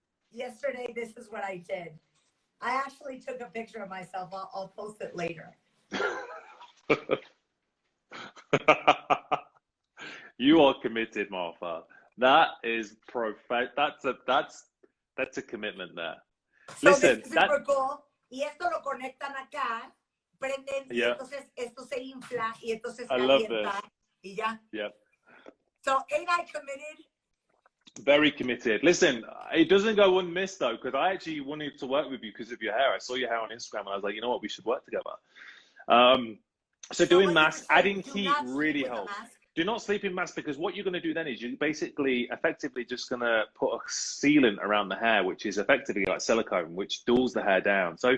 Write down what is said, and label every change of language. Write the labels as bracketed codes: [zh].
[en] Yesterday, this is what I did. I actually took a picture of myself. I'll post it later. You are committed, Martha. That is perfect. That's a commitment there. So Listen, this is super cool. [es] Y esto lo conectan acá, prenden, y entonces esto se infla, y entonces calienta, y ya. [en] Yeah. So ain't I committed? Very committed. Listen, it doesn't go unmissed though, because I actually wanted to work with you because of your hair. I saw your hair on Instagram and I was like, you know what, we should work together. So doing masks, adding heat really helps. Do not sleep in masks, because what you're going to do then is you're basically effectively just going to put a sealant around the hair, which is effectively like silicone, which dulls the hair down.